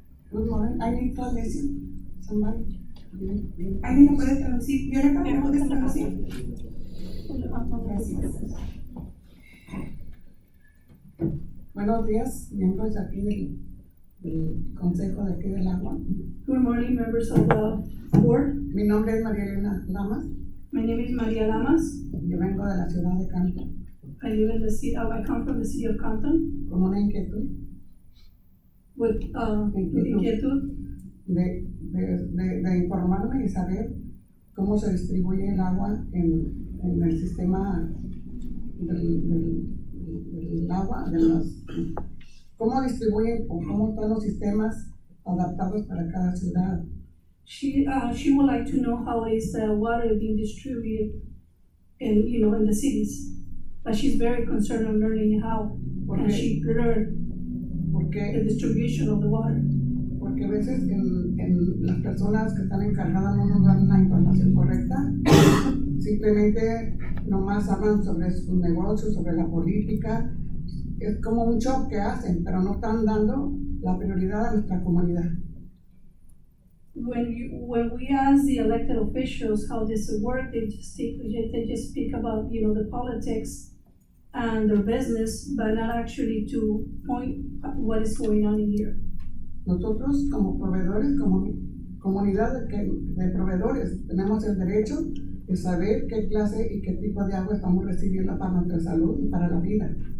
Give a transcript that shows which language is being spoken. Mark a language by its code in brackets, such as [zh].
[en] Good morning, I need translation. Somebody. [es] ¿Alguien lo puede traducir? Violeta, ¿me puedes traducir? Gracias. Buenos días, miembros de aquí del Consejo de aquí del Agua. [en] Good morning, members of the board. [es] Mi nombre es María Elena Lamas. [en] My name is Maria Lamas. [es] Yo vengo de la ciudad de Canton [en] I live in the city. I come from the city of Compton [es] con una inquietud [en] with inquietud [es] de informarme y saber cómo se distribuye el agua en el sistema del agua, cómo distribuyen o cómo están los sistemas adaptados para cada ciudad. [en] She would like to know how is the water being distributed in the cities. But she's very concerned on learning how and she learned the [es] Porque [en] distribution of the water. [es] a veces en las personas que están encargadas no nos dan la información correcta, simplemente nomás hablan sobre sus negocios, sobre la política, es como un show que hacen, pero no están dando la prioridad a nuestra comunidad. [en] When we ask the elected officials how this work, they just speak about the politics and their business, but not actually to point what is going on in here. [es] Nosotros como proveedores, como comunidad de proveedores, tenemos el derecho de saber qué clase y qué tipo de agua estamos recibiendo para nuestra salud y para la vida.